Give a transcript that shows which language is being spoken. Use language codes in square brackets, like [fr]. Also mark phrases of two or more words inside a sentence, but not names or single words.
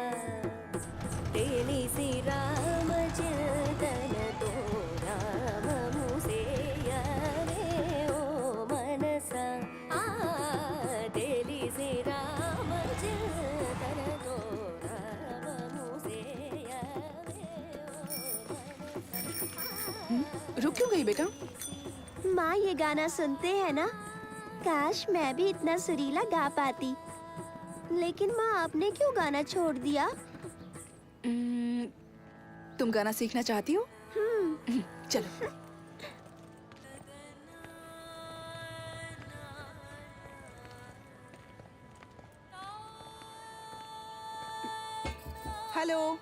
[te] తెలిసి రామచింతనతో నామము సేయవే ఓ మనసా తెలిసి రామచింతనతో నామము సేయవే ఓ [hi] रुक क्यों गई बेटा? माँ ये गाना सुनते हैं ना? काश मैं भी इतना सुरीला गा पाती। लेकिन माँ आपने क्यों गाना छोड़ दिया? तुम गाना सीखना चाहती हो? चलो। हेलो।